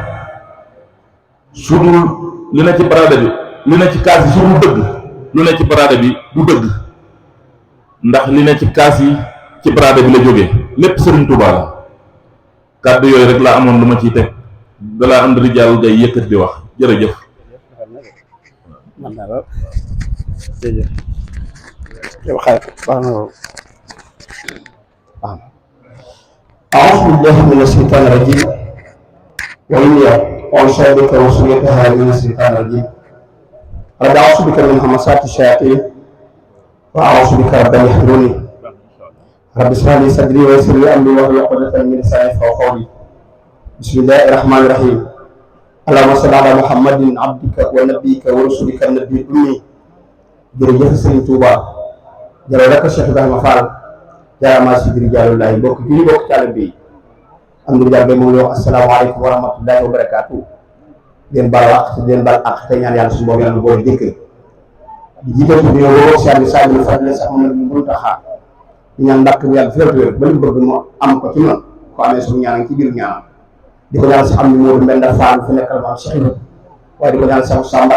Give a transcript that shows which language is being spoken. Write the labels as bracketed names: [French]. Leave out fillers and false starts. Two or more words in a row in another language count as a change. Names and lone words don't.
[Wolof] sudul li ne ci baraada bi li ne ci kaas bi sudul dëgg lu ne ci baraada bi du dëgg ndax li ne ci kaas yi ci baraada bi la jógee lépp Sëriñ Tuubaa la kàddu yooyu rek laa amoon lu ma ciy teg balaa am Rijal ngay yëkkat di wax jërëjëf. [Arabic] أعوذ بالله من الشيطان الرجيم وإني أعوذ بك وسويتها من الشيطان الرجيم رب أعوذ بك من همسات الشياطين وأعوذ بك رب أن يحضروني رب اشرح لي صدري ويسر لي أمري واحلل عقدة من لساني يفقهوا قولي بسم الله الرحمن الرحيم اللهم صل على محمد عبدك ونبيك ورسولك النبي الأمي [Wolof] jërëjëf Sëriñ Tuuba jërëjëf Cheikh Ibrahima Fall jaaraama si Rijaalullahi bokk julli bokk taalibe bi am na Rijal ba mu wax [Arabic] السلام عليكم ورحمة الله وبركاته [Wolof] leen baal wax leen baal ak te ñaan yàlla suñu borom yàlla boole dëkk di jiital ci ñoo woo Cheikh Sadou Fadel sax moom mu taxa di ñaan ndàkk bu yàlla fépp ba lu bëgg mu am ko ci noonu ko amee suñu ñaan ci biir ñaanam di ko ñaan si am ni Modou Mbenda Fall fi nekkal maam Cheikh Ibrahima waaye di ko ñaan Cheikh Samba